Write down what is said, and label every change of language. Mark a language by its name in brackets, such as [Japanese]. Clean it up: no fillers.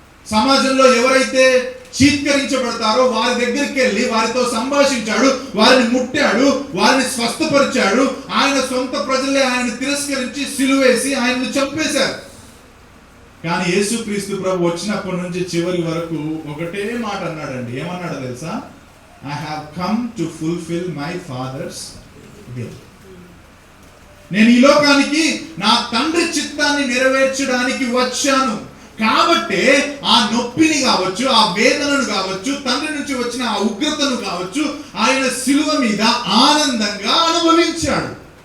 [Telugu] సమాజంలో ఎవరైతే చీత్కరించబడతారో వారి దగ్గరికి వెళ్ళి వారితో సంభాషించాడు, వారిని ముట్టాడు, వారిని స్వస్థపరిచాడు. ఆయన సొంత ప్రజలే ఆయనను తిరస్కరించి సిలువేసి ఆయనను చంపేశారు. కానీ యేసుక్రీస్తు ప్రభు వచ్చినప్పటి నుంచి చివరి వరకు ఒకటే మాట అన్నాడండి. ఏమన్నాడో తెలుసా? [English] I have come to fulfill my father's will. [Telugu] నేను ఈ లోకానికి నా తండ్రి చిత్తాన్ని నెరవేర్చడానికి వచ్చాను. కాబట్టి ఆ నొప్పిని కావచ్చు, ఆ వేదనను కావచ్చు, తండ్రి నుంచి వచ్చిన ఆ ఉగ్రతను కావచ్చు, ఆయన శిలువ మీద ఆనందంగా అనుభవించాడు.